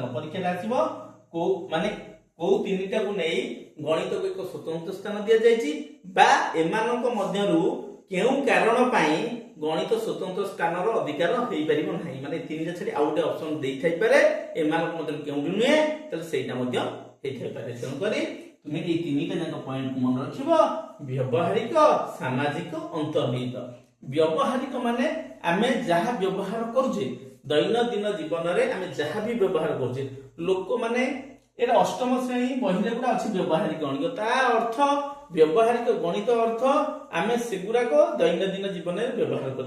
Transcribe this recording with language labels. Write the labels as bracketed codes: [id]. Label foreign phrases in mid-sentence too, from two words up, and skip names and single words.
[or] ପରୀକ୍ଷାରେ ଆସିବ କୋଉ ତିନିଟାକୁ ନେଇ ଗଣିତକୁ ଏକ ସ୍ୱତନ୍ତ୍ର ସ୍ଥାନ ଦିଆଯାଇଛି, ବା ଏମାନଙ୍କ ମଧ୍ୟରୁ କେଉଁ କାରଣ ପାଇଁ ଗଣିତ ସ୍ୱତନ୍ତ୍ର ସ୍ଥାନର ଅଧିକାର ହେଇପାରିବ ନାହିଁ। ମାନେ ତିନିଟା ଛାଡି ଆଉ ଗୋଟେ ଅପସନ ଦେଇଥାଇପାରେ, ଏମାନଙ୍କ ମଧ୍ୟରୁ କେଉଁଠି ନୁହେଁ, ତାହେଲେ ସେଇଟା ମଧ୍ୟ ହେଇଥାଇପାରେ। ତେଣୁକରି ତୁମେ ଏଇ ତିନିଟା ଯାକ ପଏଣ୍ଟକୁ ମନେ ରଖିବ, ବ୍ୟବହାରିକ, ସାମାଜିକ, ଅନ୍ତର୍ନିହିତ। ବ୍ୟବହାରିକ ମାନେ ଆମେ ଯାହା ବ୍ୟବହାର କରୁଛେ ଦୈନନ୍ଦିନ ଜୀବନରେ, ଆମେ ଯାହା ବି ବ୍ୟବହାର କରୁଛେ, ଲୋକମାନେ ଏଟା ଅଷ୍ଟମ ଶ୍ରେଣୀ ବହିରେ ଗୁଡା ଅଛି ବ୍ୟବହାରିକ ଗଣିତ। ତା ଅର୍ଥ ବ୍ୟବହାରିକ ଗଣିତ ଅର୍ଥ ଆମେ ସେଗୁଡାକ ଦୈନନ୍ଦିନ ଜୀବନରେ ବ୍ୟବହାର କରୁ।